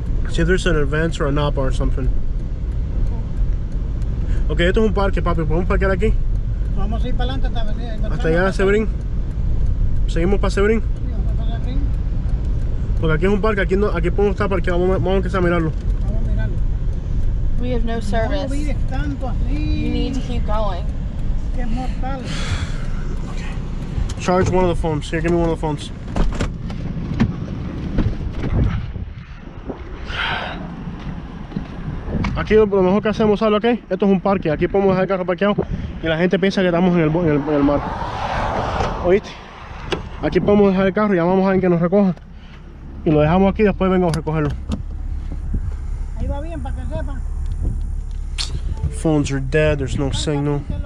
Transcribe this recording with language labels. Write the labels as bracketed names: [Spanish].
[English] See if there's an advance or a Napa or something. [Spanish] Ok, esto es un parque, papi. ¿Podemos parquear aquí? Vamos a ir para adelante Hasta llegar a Sebring. Seguimos para Sebring. Porque aquí es un parque, aquí, no, aquí podemos estar parqueados. Vamos a empezar a mirarlo. Vamos a mirarlo. [English] We have no service. [Spanish] No vives tanto así. [English] You need to keep going. [Spanish] Que es mortal. [English] Charge one of the phones. Here, give me one of the phones. [Spanish] Aquí lo mejor que hacemos, ¿sabes lo que es? Esto es un parque, aquí podemos dejar el carro parqueado y la gente piensa que estamos en el mar. ¿Oíste? Aquí podemos dejar el carro y llamamos a alguien que nos recoja y lo dejamos aquí y después vengo a recogerlo. Ahí va bien, para que sepan. [English] Phones are dead, there's no signal.